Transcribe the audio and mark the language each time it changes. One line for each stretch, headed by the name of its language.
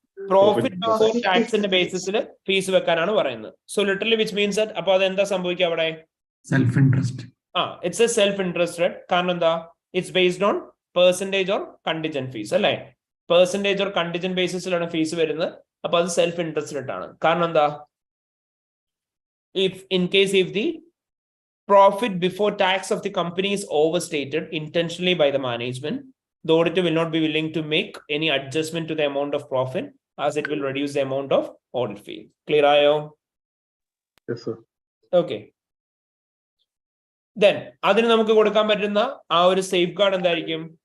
Malayalam: Profit before ടാക്സിന്റെ ബേസിസിൽ fees വെക്കാനാണ് പറയുന്നത്.
English: so literally which means that
Malayalam: അപ്പൊ അത് എന്താ സംഭവിക്കുക അവിടെ?
English: Self interest. It's a self interest rate.
Malayalam: കാരണം എന്താ?
English: it's based on percentage or contingent fees
Malayalam: അല്ലേ? പെർസെന്റേജ് ഓർ കണ്ടിജന്റ് ബേസിസിലാണ് ഫീസ് വരുന്നത്. അപ്പൊ അത് സെൽഫ് ഇൻട്രസ്റ്റ് റേറ്റ് ആണ്. കാരണം എന്താ?
English: if the profit before tax of the company is overstated intentionally by the management, the auditor will not be willing to make any adjustment to the amount of profit, as it will reduce the amount of audit fee. Clear ayo? Yes sir. Okay.
Malayalam: Then അതിന് നമുക്ക് കൊടുക്കാൻ പറ്റുന്ന ആ ഒരു safe guard എന്തായിരിക്കും?